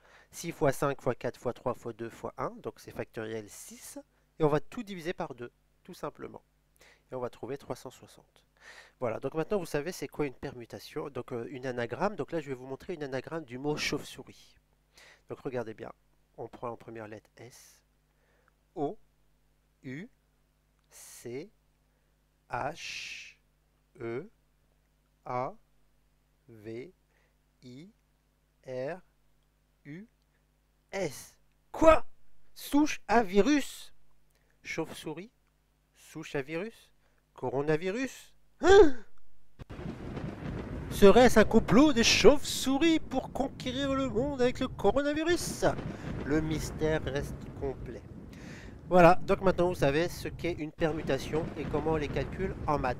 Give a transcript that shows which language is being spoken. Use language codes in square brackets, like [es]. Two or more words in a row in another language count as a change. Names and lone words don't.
[fr] 6 fois 5 fois 4 fois 3 fois 2 fois 1, donc c'est factoriel 6. Et on va tout diviser par 2, tout simplement. Et on va trouver 360. Voilà, donc maintenant vous savez c'est quoi une permutation, donc une anagramme. Donc là je vais vous montrer une anagramme du mot chauve-souris. Donc regardez bien, on prend en première lettre S, O, U, C, H, E, A, V, I, R, U, S. Quoi? Souche à virus? Chauve-souris? Souche à virus? Coronavirus? Hein? Serait-ce un complot des chauves-souris pour conquérir le monde avec le coronavirus? Le mystère reste complet. Voilà, donc maintenant vous savez ce qu'est une permutation et comment on les calcule en maths.